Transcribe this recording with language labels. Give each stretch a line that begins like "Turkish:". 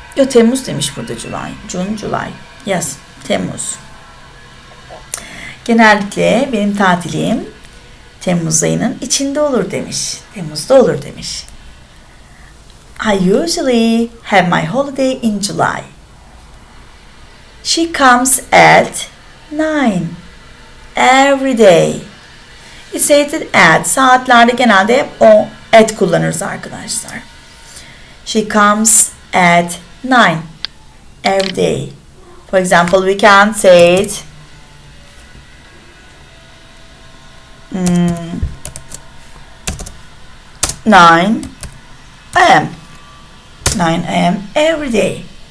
Turkish: Temmuz demiş burada,
English: July. June, July. Yes,
Turkish: Temmuz. Genellikle benim tatilim Temmuz ayının içinde olur demiş. Temmuz'da olur demiş.
English: I usually have my holiday in July. She comes at 9 every day. Stated at.
Turkish: Saatlerde genelde o at kullanırız arkadaşlar.
English: She comes at 9 every day. For example, we can say it 9 a.m. 9 a.m. every day.